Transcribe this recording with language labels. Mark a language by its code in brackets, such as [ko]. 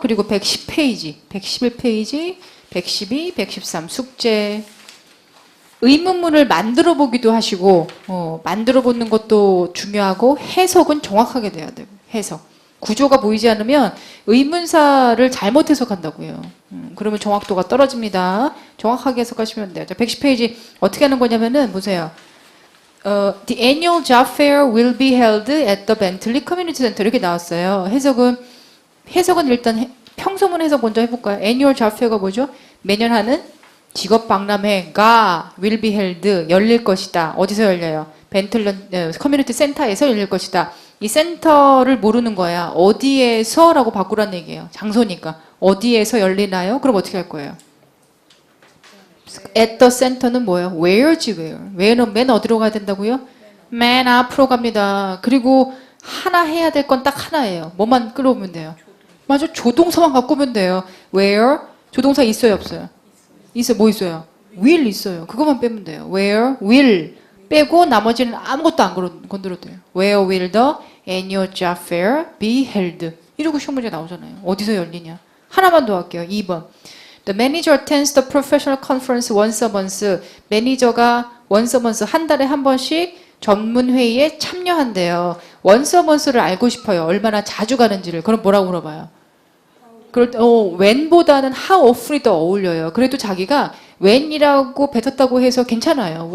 [ko] 그리고 110페이지 111페이지 112 113 숙제 의문문을 만들어 보기도 하시고 만들어 보는 것도 중요하고 해석은 정확하게 돼야 돼요. 해석. 구조가 보이지 않으면 의문사를 잘못 해석한다고요. 그러면 정확도가 떨어집니다. 정확하게 해석하시면 돼요. 자, 110페이지 어떻게 하는 거냐면은 보세요. [en] The annual job fair will be held at the Bentley Community Center [ko] 이렇게 나왔어요. 해석은 일단 평소문 해석 먼저 해볼까요? annual job fair가 뭐죠? 매년 하는 직업 박람회가 will be held 열릴 것이다. 어디서 열려요? 벤틀리 커뮤니티 센터에서 열릴 것이다. 이 센터를 모르는 거야. 어디에서라고 바꾸란 얘기예요. 장소니까. 어디에서 열리나요? 그럼 어떻게 할 거예요? at the center는 뭐예요? where지 where. where는 맨 어디로 가야 된다고요? 맨 앞으로 갑니다. 그리고 하나 해야 될 건 딱 하나예요. 뭐만 끌어오면 돼요? 맞아. 조동사만 갖고 오면 돼요. where 조동사 있어요 없어요? 있어요. 뭐 있어요? will 있어요. 그것만 빼면 돼요. where will 빼고 나머지는 아무것도 안 건드려도 돼요. [en] Where will the annual job fair be held? [ko] 이러고 시험 문제 나오잖아요. 어디서 열리냐? 하나만 더 할게요. 2번. [en] The manager attends the professional conference once a month. [ko] 매니저가 once a month 한 달에 한 번씩 전문 회의에 참여한대요. once a month를 알고 싶어요. 얼마나 자주 가는지를. 그럼 뭐라고 물어봐요? 그럴 때 when보다는 how often이 더 어울려요. 그래도 자기가 when이라고 뱉었다고 해서 괜찮아요.